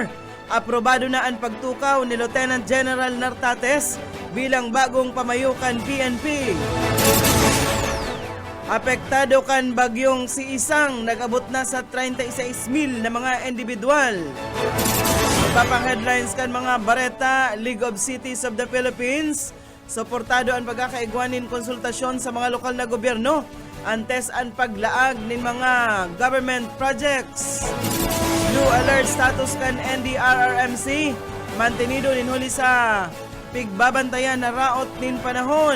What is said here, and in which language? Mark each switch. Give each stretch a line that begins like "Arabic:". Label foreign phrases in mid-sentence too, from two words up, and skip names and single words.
Bikol: aprobado na ang pagtukaw ni Lieutenant General Nartates bilang bagong pamayukan PNP. Apektado kan bagyong si Isang, nag-abot na sa 36,000 na mga individual. Papang headlines kan mga bareta, League of Cities of the Philippines, suportado ang pagkakaigwanin konsultasyon sa mga lokal na gobyerno, antes ang paglaag ng mga
English: government projects. Blue alert status
Bikol: kan NDRRMC, mantenido nin huli sa pigbabantayan na raot nin panahon.